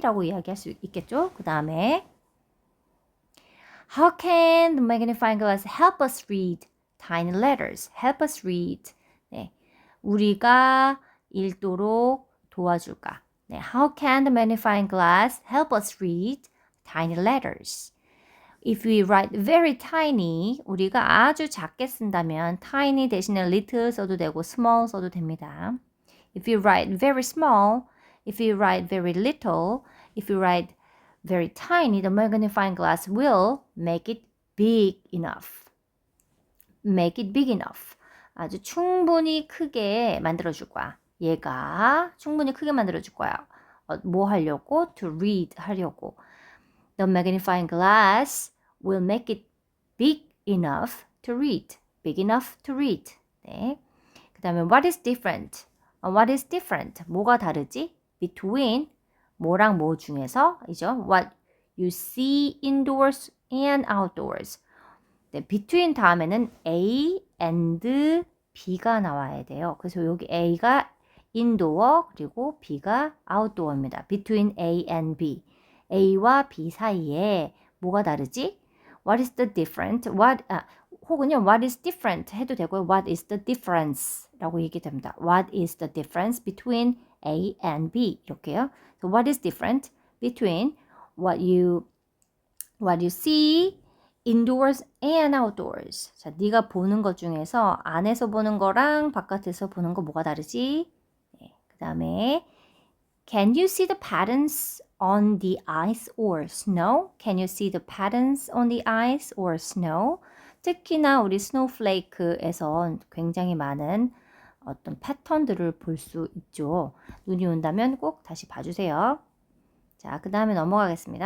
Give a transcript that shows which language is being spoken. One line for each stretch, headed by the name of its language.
Korean: 라고 이야기할 수 있겠죠. 그 다음에
English: How can the magnifying glass help us read tiny letters? Help us read.
Korean: 네, 우리가 읽도록 도와줄까?
English: 네, How can the magnifying glass help us read tiny letters? If we write very tiny,
Korean: 우리가 아주 작게 쓴다면 tiny 대신에 little 써도 되고 small 써도 됩니다.
English: If you write very small, if you write very little, if you write very tiny, the magnifying glass will make it big enough. Make it big enough.
Korean: 아주 충분히 크게 만들어줄 거야. 얘가 충분히 크게 만들어줄 거야. 뭐 하려고?
English: To read
Korean: 하려고.
English: The magnifying glass will make it big enough to read. Big enough to read. 네.
Korean: 그 다음에
English: what is different? What is different?
Korean: 뭐가 다르지? Between 뭐랑 뭐 중에서 이죠.
English: What you see indoors and outdoors.
Korean: 네, between 다음에는 A and B가 나와야 돼요. 그래서 여기 A가 indoor 그리고 B가 outdoor입니다.
English: Between A and B.
Korean: A와 B 사이에 뭐가 다르지?
English: What is the different?
Korean: 혹은요,
English: what is different
Korean: 해도 되고요.
English: What is the difference?
Korean: 라고 얘기됩니다.
English: What is the difference between A and B?
Korean: 이렇게요.
English: So what is different between what you see indoors and outdoors?
Korean: 자, 네가 보는 것 중에서 안에서 보는 거랑 바깥에서 보는 거 뭐가 다르지? 네, 그 다음에
English: Can you see the patterns on the ice or snow? Can you see the patterns on the ice or snow?
Korean: 특히나 우리 스노우플레이크에서 굉장히 많은 어떤 패턴들을 볼 수 있죠. 눈이 온다면 꼭 다시 봐주세요. 자, 그 다음에 넘어가겠습니다.